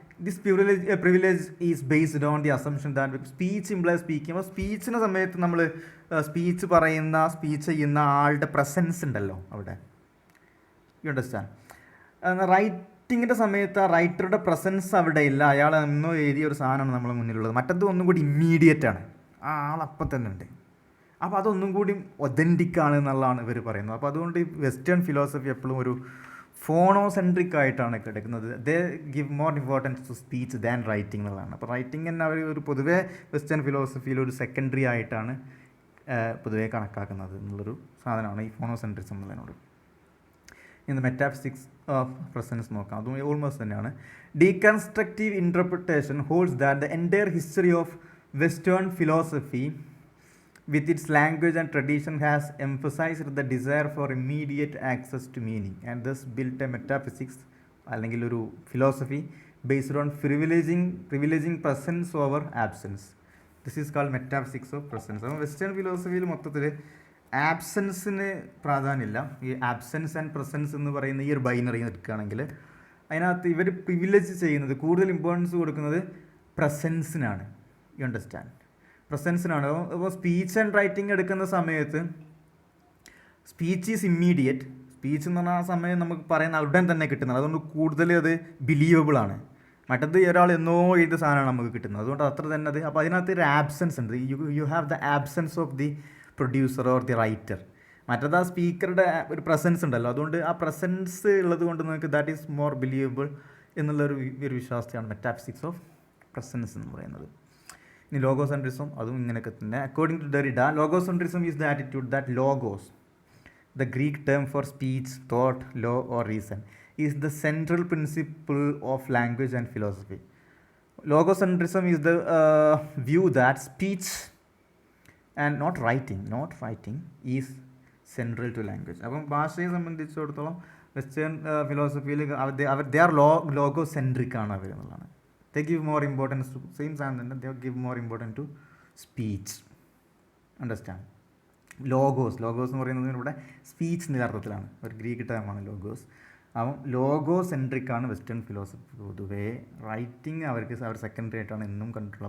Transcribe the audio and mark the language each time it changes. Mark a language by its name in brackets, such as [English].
[English] This privilege is based on the assumption that speech implies speaking. [Malayalam] അപ്പോൾ സ്പീച്ചിൻ്റെ സമയത്ത് നമ്മൾ speech ചെയ്യുന്ന ആളുടെ പ്രസൻസ് ഉണ്ടല്ലോ അവിടെ. [English] You understand? [Malayalam] റൈറ്റിങ്ങിൻ്റെ സമയത്ത് ആ റൈറ്ററുടെ പ്രസൻസ് അവിടെ ഇല്ല, അയാൾ എന്നോ എഴുതിയ ഒരു സാധനമാണ് നമ്മുടെ മുന്നിലുള്ളത്. മറ്റത് ഒന്നും കൂടി ഇമ്മീഡിയറ്റ് ആണ്, ആ ആളപ്പം തന്നെ ഉണ്ട്. അപ്പോൾ അതൊന്നും കൂടി ഒതൻറ്റിക് ആണ് എന്നുള്ളതാണ് ഇവർ പറയുന്നത്. അപ്പോൾ അതുകൊണ്ട് ഈ വെസ്റ്റേൺ ഫിലോസഫി എപ്പോഴും ഒരു ഫോണോസെൻട്രിക് ആയിട്ടാണ് കിടക്കുന്നത്. [English] they give more importance to speech than writing [Malayalam] എന്നുള്ളതാണ്. അപ്പോൾ റൈറ്റിംഗ് തന്നെ അവർ ഒരു പൊതുവേ വെസ്റ്റേൺ ഫിലോസഫിയിൽ ഒരു സെക്കൻഡറി ആയിട്ടാണ് പൊതുവേ കണക്കാക്കുന്നത് എന്നുള്ളൊരു സാധനമാണ് ഈ ഫോണോസെൻട്രിസം എന്നുള്ളതിനോട്. ഇന്ന് മെറ്റാഫിസിക്സ് ഓഫ് പ്രസൻസ് നോക്കാം, അതും ഓൾമോസ്റ്റ് തന്നെയാണ്. [English] deconstructive interpretation holds that the entire history of western philosophy with its language and tradition has emphasized the desire for immediate access to meaning and thus built a metaphysics [Malayalam] അല്ലെങ്കിൽ ഒരു philosophy [English] based on privileging presence over absence. This is called metaphysics of presence. [Malayalam] അപ്പോൾ western ഫിലോസഫിയിൽ മൊത്തത്തിൽ ആബ്സെൻസിന് പ്രാധാന്യമില്ല. ഈ absence and presence എന്ന് പറയുന്ന ഈ ഒരു binary എടുക്കുകയാണെങ്കിൽ അതിനകത്ത് ഇവർ പ്രിവിലേജ് ചെയ്യുന്നത്, കൂടുതൽ ഇമ്പോർട്ടൻസ് കൊടുക്കുന്നത് പ്രസൻസിനാണ്. [English] You understand? [Malayalam] പ്രസൻസിനാണ്. [English] അപ്പോൾ speech and writing [Malayalam] എടുക്കുന്ന സമയത്ത് [English] Speech is immediate. [Malayalam] സ്പീച്ച് എന്ന് പറഞ്ഞാൽ ആ സമയം നമുക്ക് പറയുന്ന ഉടൻ തന്നെ കിട്ടുന്നത്, അതുകൊണ്ട് കൂടുതൽ അത് ബിലീവബിൾ ആണ്. മറ്റത് ഒരാൾ എന്നോ എഴുതിയ സാധനമാണ് നമുക്ക് കിട്ടുന്നത്, അതുകൊണ്ട് അത്ര തന്നെ അത്. അപ്പോൾ അതിനകത്ത് ഒരു ആബ്സെൻസ് ഉണ്ട്. [English] You have the absence of the producer or the writer. [Malayalam] മറ്റത് ആ സ്പീക്കറുടെ ഒരു പ്രസൻസ് ഉണ്ടല്ലോ, അതുകൊണ്ട് ആ പ്രസൻസ് ഉള്ളത് കൊണ്ട് നിങ്ങൾക്ക് [English] that is more believable [Malayalam] എന്നുള്ളൊരു വിശ്വാസത്തെയാണ് മെറ്റാഫിസിക്സ് ഓഫ് പ്രസൻസ് എന്ന് പറയുന്നത്. ഇനി ലോഗോസെൻട്രിസം, അതും ഇങ്ങനെയൊക്കെ തന്നെ. [English] According to Derrida, logocentrism is the attitude that logos, the Greek term for speech, thought, law or reason, is the central principle of language and philosophy. Logocentrism is the view that speech and not writing is central to language. [Malayalam] അപ്പം ഭാഷയെ സംബന്ധിച്ചിടത്തോളം western ഫിലോസഫിയിൽ [English] they are logocentric [Malayalam] ആണ് അവർ എന്നുള്ളതാണ്. [English] They give more importance to same സാധനം, they give more importance to speech. Understand? [Malayalam] Logos എന്ന് പറയുന്നത് ഇവിടെ speech എന്ന അർത്ഥത്തിലാണ്, ഒരു ഗ്രീക്ക് ടേമാണ് ലോഗോസ്. അപ്പം ലോഗോ സെൻട്രിക് ആണ് വെസ്റ്റേൺ ഫിലോസഫി പൊതുവേ. റൈറ്റിംഗ് അവർ സെക്കൻഡറി ആയിട്ടാണ് എന്നും കണ്ടിട്ടുള്ളത്.